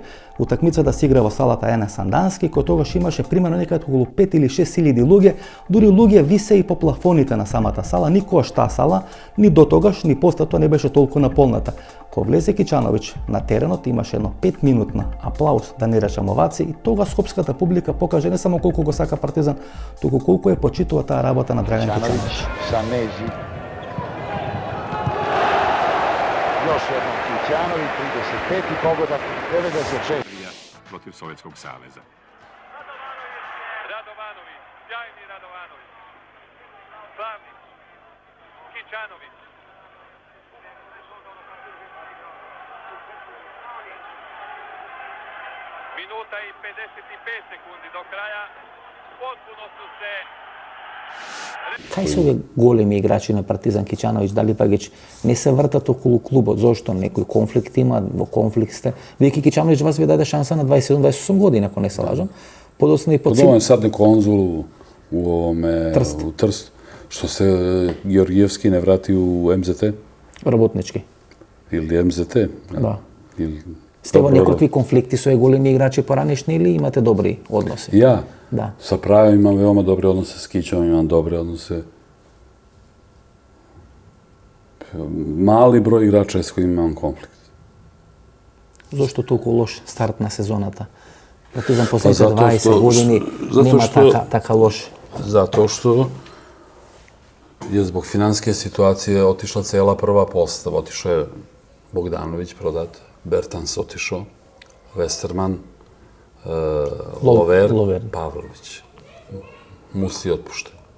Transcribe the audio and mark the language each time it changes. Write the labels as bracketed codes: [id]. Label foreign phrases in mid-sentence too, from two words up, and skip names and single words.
[mk] Утакмицата се игра во салата Ене Сандански, кој тогаш имаше примерно некаде околу 5 или 6 илјади луѓе, дури луѓе висе и по плафоните на самата сала. Никогаш таа сала, ни до тогаш, ни после тоа не беше толку наполната. Кога влезе Кечановиќ на теренот, имаше едно 5-минутна аплауз, да не речам оваци, и тога скопската публика покаже не само колку го сака Партизан, туку колку е почитува таа работа на Драган Кечановиќ. [sr] Sanesi. Još jednom Kićanović, 35. pogodak, 96. Protiv Sovjetskog saveza. Radovanović, sjajni Radovanović. Slavnić, Kićanović. Minuta i 55 sekundi do kraja. Potpuno su se [mk] Кај се овие големи играчи на Партизан, Кечановиќ, Далипагиќ, не се вртат околу клубот? Зошто? Некој конфликт има, во конфликт сте? Веќе Кечановиќ вас ви даде шанса на 27-28 години, ако не се лажам. Подоцна и Подоцна е сад на конзул у Трст, што се Георгиевски не врати у МЗТ? Работнички. Или МЗТ? Да. Сте во некакви конфликти со големи играчи поранешни или имате добри односи? Ја? Да. [sr] Sa Prajem imam veoma dobre odnose, s Kićom imam dobre odnose. Mali broj igrača s kojim imam konflikt. [mk] Зошто толку лош старт на сезоната? Партизан последните 20 години нема така лош. [sr] Zato što je zbog finanske situacije otišla cela prva postava. Otišao je Bogdanović prodat, Bertans otišao, Westerman, Lover, Pavlović, Musi otpušten.